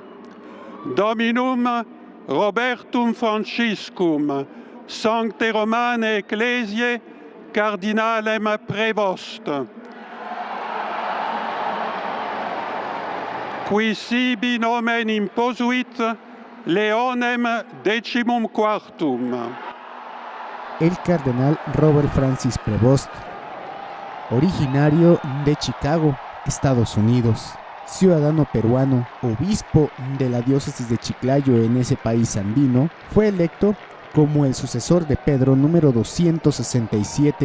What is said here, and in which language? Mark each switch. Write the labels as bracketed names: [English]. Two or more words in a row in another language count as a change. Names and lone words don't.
[Latin] Dominum Robertum Franciscum, Sancte Romane Ecclesiae Cardinalem Prevost, qui sibi nomen imposuit Leonem XIV. [Spanish] El cardenal Robert Francis Prevost, originario de Chicago, Estados Unidos, ciudadano peruano, obispo de la diócesis de Chiclayo en ese país andino, fue electo como el sucesor de Pedro número 267.